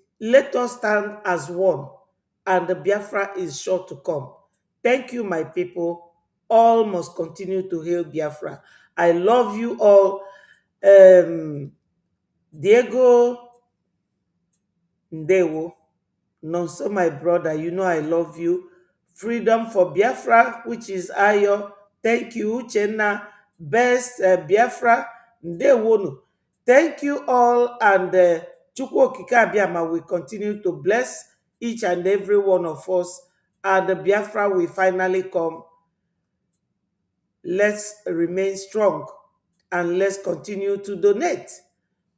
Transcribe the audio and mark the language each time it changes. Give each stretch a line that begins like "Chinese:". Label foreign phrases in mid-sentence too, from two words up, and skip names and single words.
English: Let us stand as one, and the Biafra is sure to come. Thank you, my people. All must continue to hail Biafra. I love you all. Diego Ndewo, Nonso, my brother, you know I love you. Freedom for Biafra, which is Ayo. Thank you, Uchenna. Best Biafra, Ndewonu. Thank you all, and Chukwu Okike Abịama will continue to bless each and every one of us, and the Biafra will finally come. Let's remain strong, and let's continue to donate.